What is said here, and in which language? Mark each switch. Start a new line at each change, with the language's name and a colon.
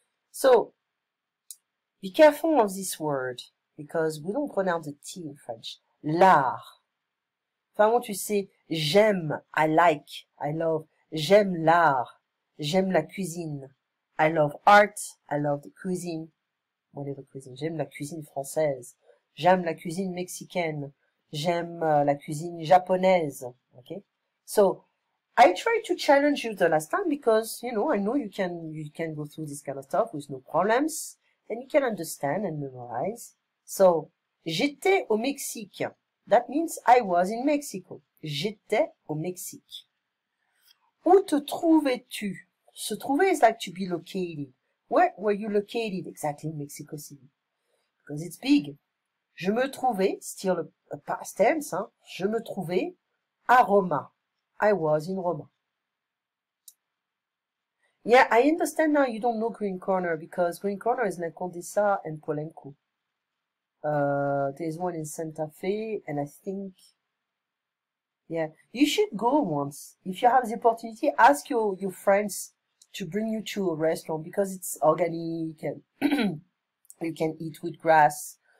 English: So, be careful of this word, because we don't pronounce the T in French.
French: L'art. Enfin, tu sais, j'aime,
English: I like, I love,
French: j'aime l'art, j'aime la cuisine.
English: I love art, I love the cuisine. Whatever cuisine.
French: J'aime la cuisine française. J'aime la cuisine mexicaine. J'aime la cuisine japonaise.
English: Okay? So, I tried to challenge you the last time because, I know you can go through this kind of stuff with no problems and you can understand and memorize. So,
French: j'étais au Mexique.
English: That means I was in Mexico.
French: J'étais au Mexique. Où te trouvais-tu?
English: Se trouver is like to be located. Where were you located exactly in Mexico City? Because it's big.
French: Je me trouvais,
English: still a past tense,
French: hein, je me trouvais à Roma.
English: I was in Roma. Yeah, I understand now you don't know Green Corner because Green Corner is in Condesa and Polenco. There's one in Santa Fe and I think, yeah, you should go once. If you have the opportunity, ask your friends to bring you to a restaurant because it's organic and you can eat with grass.